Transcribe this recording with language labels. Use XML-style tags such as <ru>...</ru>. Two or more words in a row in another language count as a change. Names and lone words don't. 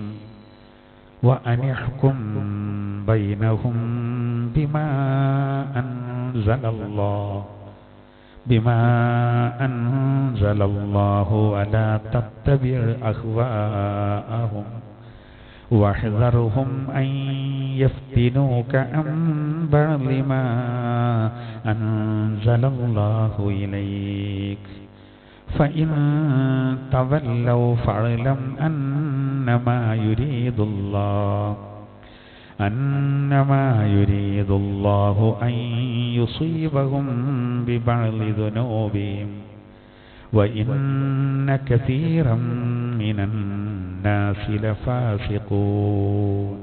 <ar>وأن احكم بينهم بما أنزل الله ولا تتبع أهواءهم واحذرهم أن يفتنوك عن بعض ما أنزل الله إليك. فإن تولوا فاعلم أنما يريد الله أن يصيبهم ببعض ذنوبهم وإن كثيرا من الناس لفاسقون.</ar>